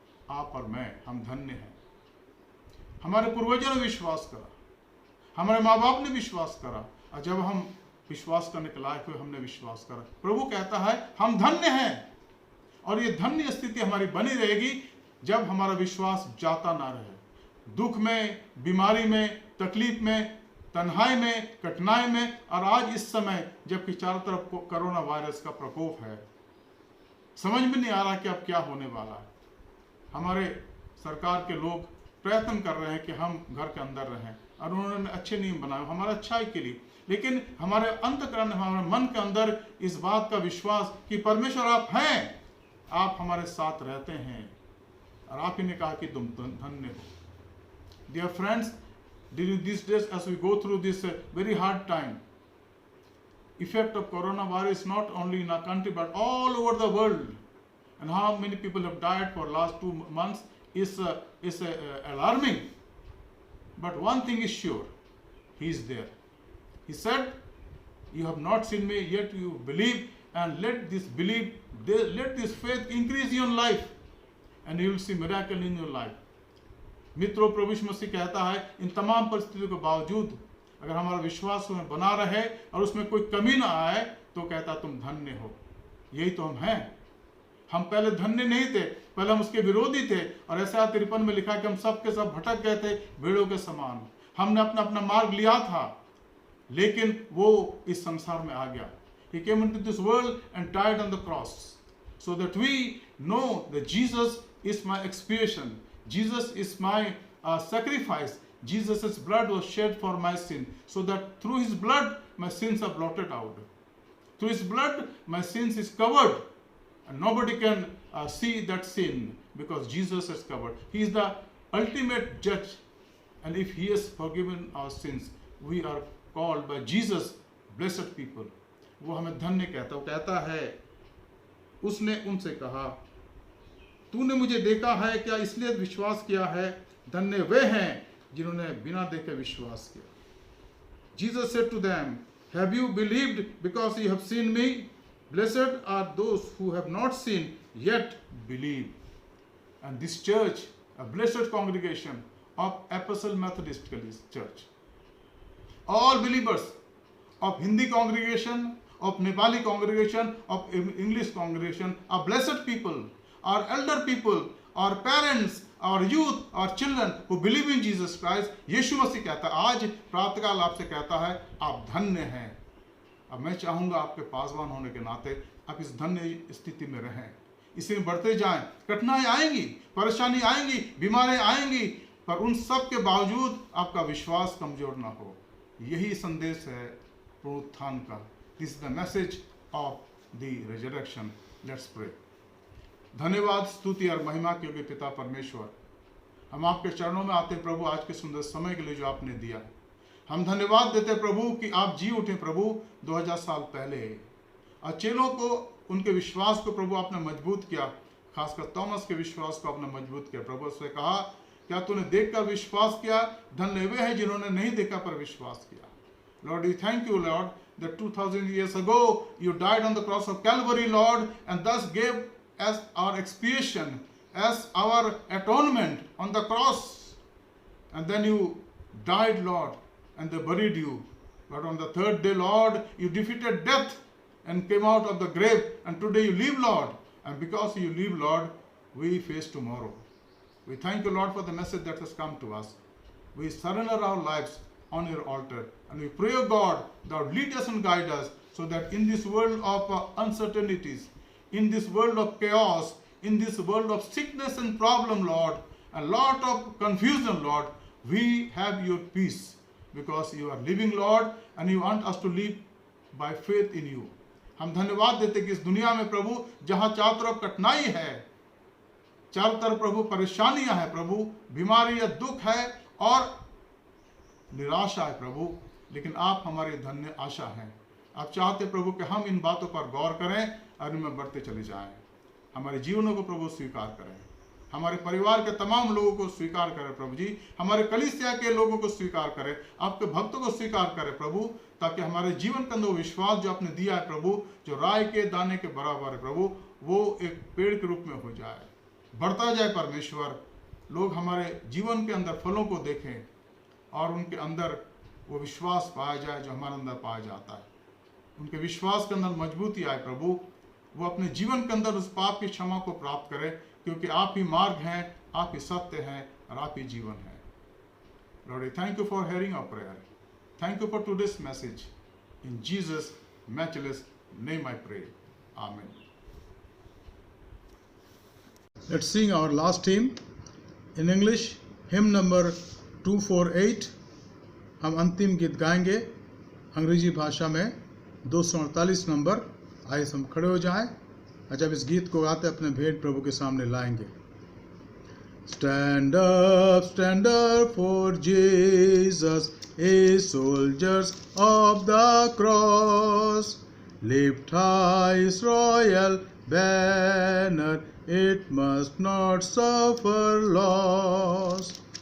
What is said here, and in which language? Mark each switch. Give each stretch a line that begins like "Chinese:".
Hindi: आप और मैं, हम धन्य हैं। हमारे पूर्वजों ने विश्वास करा, हमारे माँ बाप ने विश्वास करा, और जब हम विश्वास करने के लायक हुए, हमने विश्वास करा। प्रभु कहता है हम धन्य हैं, और ये धन्य स्थिति हमारी बनी रहेगी जब हमारा विश्वास जाता ना रहे। दुख में, बीमारी में, तकलीफ में, तन्हाई में, कठिनाई में, और आज इस समय जबकि चारों तरफ कोरोना वायरस का प्रकोप है, समझ में नहीं आ रहा कि अब क्या होने वाला है। हमारे सरकार के लोग प्रयत्न कर रहे हैं कि हम घर के अंदर रहें, और उन्होंने अच्छे नियम बनाए हमारे अच्छाई के लिए, लेकिन हमारे अंतःकरण, हमारे मन के अंदर इस बात का विश्वास कि परमेश्वर आप हैं, आप हमारे साथ रहते हैं, और आप ही ने कहा कि तुम धन्य हो।
English: Dear friends, during these days as we go through this very hard time, effect of coronavirus is not only in our country but all over the world, and how many people have died for last 2 months is alarming. But one thing is sure, he is there. He said, you have not seen me, yet you believe, and let this belief, let this faith increase in your life, and you will see miracle in your life.
Hindi: मित्रों, प्रभु यीशु मसीह कहता है, इन तमाम परिस्थितियों के बावजूद अगर हमारा विश्वास उसमें बना रहे और उसमें कोई कमी ना आए, तो कहता तुम धन्य हो। यही तो हम हैं। हम पहले धन्य नहीं थे, पहले हम उसके विरोधी थे, और ऐसा 53 में लिखा कि हम सब के सब भटक गए थे भेड़ों के समान। हमने अपना अपना मार्ग लिया था, लेकिन वो इस संसार में आ गया।
English: He came into this world and died on the cross so that we know that Jesus is my expiation. Jesus is my sacrifice. Jesus' blood was shed for my sin, so that through his blood my sins are blotted out. Through his blood my sins is covered, and nobody can see that sin because Jesus has covered. He is the ultimate judge, and if he has forgiven our sins, we are called by Jesus blessed people.
Hindi: वो हमें धन्य कहता है। वो कहता है, उसने उनसे कहा, तूने मुझे देखा है क्या इसलिए विश्वास किया है? धन्य वे हैं जिन्होंने बिना देखे विश्वास किया।
English: Jesus said to them, have you believed because you have seen me? Blessed are those who have not seen yet believe. And this church, a blessed congregation of Apostle Methodist Church, all believers of Hindi congregation, of Nepali congregation, of English congregation, are blessed people, our elder people, our parents, our youth, our children who believe in Jesus Christ.
Hindi: यीशु मसीह कहता है, आज प्रातःकाल आपसे कहता है, आप धन्य हैं। अब मैं चाहूँगा आपके पासवान होने के नाते आप इस धन्य स्थिति में रहें, इसमें बढ़ते जाएं। कठिनाई आएंगी, परेशानी आएंगी, बीमारियां आएंगी, पर उन सब के बावजूद आपका विश्वास कमजोर ना हो। यही संदेश है पुनरुत्थान का।
English: This is the message of the resurrection. Let's pray.
Hindi: धन्यवाद, स्तुति और महिमा के योग्य पिता परमेश्वर, हम आपके चरणों में आते हैं प्रभु, आज के सुंदर समय के लिए जो आपने दिया। हम धन्यवाद देते हैं प्रभु कि आप जी उठे प्रभु 2000 साल पहले, और चेलों को, उनके विश्वास को प्रभु आपने मजबूत किया, खासकर थॉमस के विश्वास को आपने मजबूत किया। प्रभु उसने कहा, क्या तूने देखकर विश्वास किया? धन्य वे हैं जिन्होंने नहीं देखा पर विश्वास किया।
English: Lord, we thank you, Lord, that 2000 years ago you died on the cross of Calvary, Lord, and thus gave as our expiation, as our atonement on the cross. And then you died, Lord, and they buried you. But on the third day, Lord, you defeated death and came out of the grave. And today you live, Lord. And because you live, Lord, we face tomorrow. We thank you, Lord, for the message that has come to us. We surrender our lives on your altar. And we pray, O God, thou lead us and guide us, so that in this world of uncertainties, in this world of chaos, in this world of sickness and problem, Lord, a lot of confusion, Lord, we have your peace, because you are living, Lord, and you want us to live by faith in you.
Hindi: हम धन्यवाद देते कि इस दुनिया में प्रभु, जहाँ चारों तरफ कठिनाई है, चारों तरफ प्रभु परेशानियां हैं प्रभु, बीमारी या दुख है और निराशा है प्रभु, लेकिन आप हमारी धन्य आशा हैं। आप चाहते प्रभु कि हम इन बातों पर गौर करें और इनमें बढ़ते चले जाएं। हमारे जीवनों को प्रभु स्वीकार करें, हमारे परिवार के तमाम लोगों को स्वीकार करें प्रभु जी, हमारे कलीसिया के लोगों को स्वीकार करें, आपके भक्तों को स्वीकार करें प्रभु, ताकि हमारे जीवन के अंदर विश्वास जो आपने दिया है प्रभु, जो राई के दाने के बराबर है प्रभु, वो एक पेड़ के रूप में हो जाए, बढ़ता जाए परमेश्वर। लोग हमारे जीवन के अंदर फलों को देखें और उनके अंदर वो विश्वास पाया जाए जो हमारे अंदर पाया जाता है, उनके विश्वास के अंदर मजबूती आए प्रभु, वो अपने जीवन के अंदर उस पाप की क्षमा को प्राप्त करें, क्योंकि आप ही मार्ग हैं, आप ही सत्य हैं और आप ही जीवन है।
English: Lord, I thank you for hearing our prayer. Thank you for today's message. In Jesus' matchless name I pray. Amen. Let's sing our last hymn in English, hymn number 248.
Hindi: हम अंतिम गीत गाएंगे अंग्रेजी भाषा में 248 नंबर। आइए हम खड़े हो जाएं और जब इस गीत को गाते अपने भेंट प्रभु के सामने लाएंगे।
English: Stand up for Jesus, ye soldiers of the cross. Lift high his royal banner, it must not suffer loss.